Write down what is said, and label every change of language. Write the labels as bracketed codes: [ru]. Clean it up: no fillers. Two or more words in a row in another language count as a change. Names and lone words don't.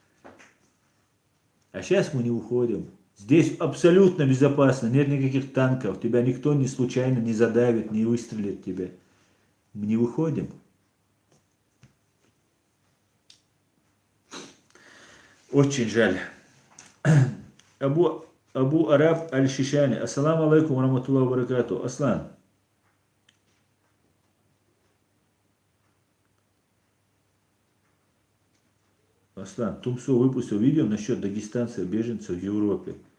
[ru] А сейчас мы не уходим. Здесь абсолютно безопасно, нет никаких танков, тебя никто не случайно не задавит, не выстрелит в тебя. Мы не выходим. Очень жаль. Абу Араб Аль-Шишани. [ar] السلام عليكم رحمة الله بركاته. [ru] Аслан. Аслан, Тумсо выпустил видео насчет дагестанцев, беженцев в Европе.